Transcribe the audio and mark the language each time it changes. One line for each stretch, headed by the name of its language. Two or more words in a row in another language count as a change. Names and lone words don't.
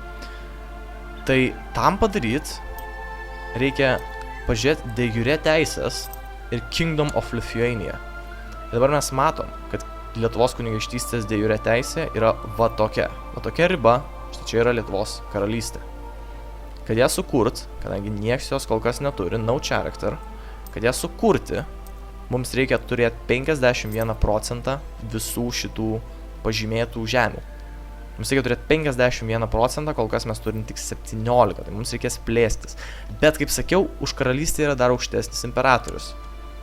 Lithuanian: Tai tam padaryti reikia pažiūrėti
Latin: de jure
Lithuanian: teisės ir Kingdom of Lithuania. Ir dabar mes matom, kad Lietuvos kunigaikštystės
Latin: de jure
Lithuanian: teisė yra va tokia. Va tokia riba, štai čia yra Lietuvos karalystė. Kad ją sukurt, kadangi nieks jos kol kas neturi,
English: no character,
Lithuanian: kad ją sukurti, mums reikia turėti 51% visų šitų pažymėtų žemių. Mums reikia turėti 51%, kol kas mes turim tik 17, tai mums reikės plėstis. Bet, kaip sakiau, už karalystę yra dar aukštesnis imperatorius.